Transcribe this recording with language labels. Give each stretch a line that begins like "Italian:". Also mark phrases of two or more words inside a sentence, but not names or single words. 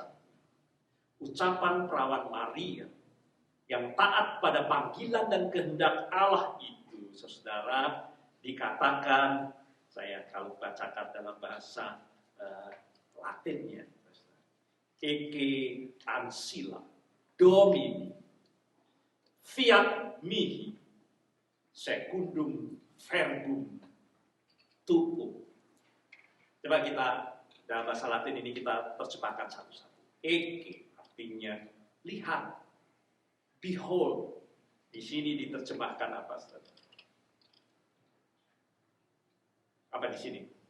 Indonesian: Ucapan perawan Maria yang taat pada panggilan dan kehendak Allah itu, saudara, dikatakan, saya kalau bacakan dalam bahasa Latinnya,
Latin: eke ancilla domini fiat mihi secundum verbum tuum.
Indonesian: Coba kita dalam bahasa Latin ini kita terjemahkan satu-satu. Eke artinya lihat, behold. Di sini diterjemahkan apa? Apa di sini?